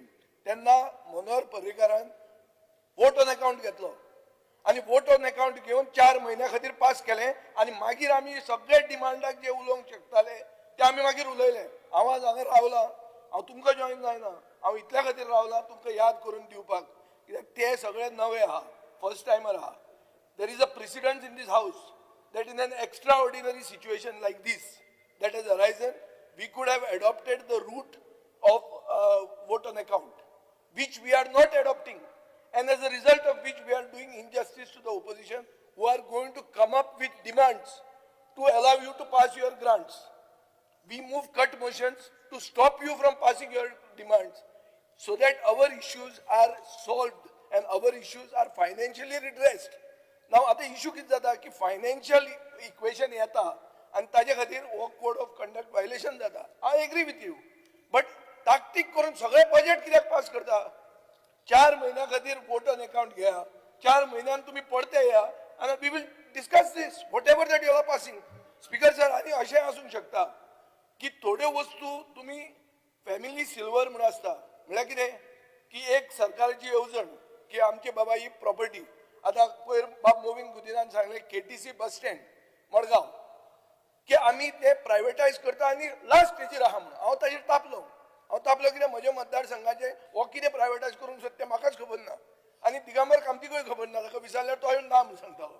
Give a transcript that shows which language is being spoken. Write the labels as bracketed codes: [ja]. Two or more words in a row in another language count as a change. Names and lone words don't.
[kok] तेन्ना मनोहर पर्रीकारान [en] vote on account [kok] घेतलो आणि [en] vote on account [kok] घेवन 4 म्हयन्या खातीर पास केलें आणि मागीर आमी सगळे डिमांडाक जे उलोवंक शकताले ते आमी मागीर उलयले. हांव आज हांगा रावला हांव तुमकां जॉईन जायना हांव इतल्या खातीर रावला तुमकां याद करून दिवपाक कित्याक ते सगळे नवे आहा [en] first timer [kok] आहा. [en] there is a precedent in this house that in an extraordinary situation like this that has arisen, we could have adopted the route of vote on account, which we are not adopting, and as a result of which we are doing injustice to the opposition who are going to come up with demands to allow you to pass your grants. We move cut motions to stop you from passing your demands so that our issues are solved and our issues are financially redressed. [kok] नाव आता इश्यू किती जाता की [en] financial equation [kok] येता आणि ताजे खातीर हो [en] code of conduct violation [kok] जाता. [en] I agree with you but [kok] ताकतीक करून सगळे बजेट कित्याक पास करता. 4 म्हयन्या खातीर [en] vote on account [kok] घेया 4 म्हयन्यान तुम्ही पडते या आणि [en] we will discuss this whatever that you are passing. Speaker sir [kok] आणि अशें आसूंक शकता की थोड्यो वस्तू तुम्ही [en] family silver [kok] म्हणून आसता म्हळ्यार कितें की एक सरकारची येवजण की आमची बाबा ही प्रॉपर्टी आता पयर बाब मोविंग गुदिनान सांगले KTC बस स्टँड मडगांव की आम्ही ते प्रायव्हेटायज करता आणि लास्ट स्टेजीर आहा म्हणून हांव ताजेर तापलो कित्याक म्हज्या मतदारसंघाचे हो कितें प्रायव्हेटायज करूंक सोदता तें म्हाकाच खबर ना आणि दिगंबर कामतीकूय खबर ना ताका विचारल्यार तो ना म्हणून सांगतालो.